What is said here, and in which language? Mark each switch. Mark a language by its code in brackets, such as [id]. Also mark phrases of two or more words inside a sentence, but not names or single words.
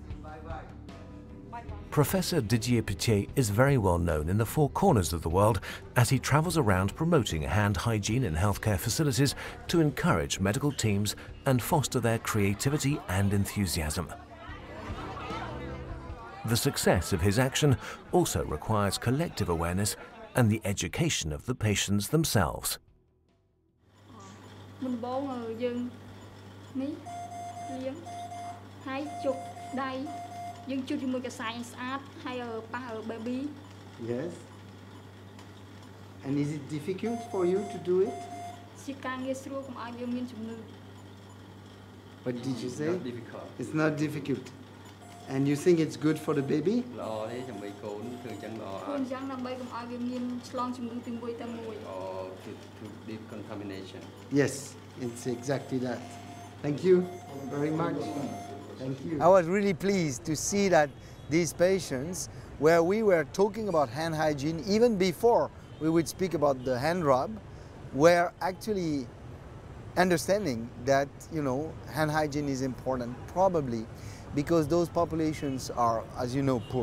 [en] Professor Didier is very well known in the four corners of the world as he travels around promoting hand hygiene in healthcare facilities to encourage medical teams and foster their creativity and enthusiasm. The success of his action also requires collective awareness and the education of the patients themselves. [km] មុនបងយើងនេះលាងហើយជុកដៃយើងជូតជាមួយកសែងស្អាតហើយប៉ះ baby. [en] Yes. And is it difficult for you to do it? [km] ជាការងារស្រួលកុំឲ្យយើងមានជំងឺ [en] What did you say? Not difficult. It's not difficult. And you think it's good for the baby? [km] ល្អទេដើម្បីកូនធ្វើអញ្ចឹងល្អ ខ្លួនអញ្ចឹងដើម្បីកុំឲ្យវាមានឆ្លងជំងឺពីមួយទៅមួយ [en] to decontamination. Yes, it's exactly that. Thank you very much. Thank you. I was really pleased to see that these patients, where we were talking about hand hygiene even before we would speak about the hand rub, were actually understanding that, you know, hand hygiene is important, probably because those populations are, as you know, poor.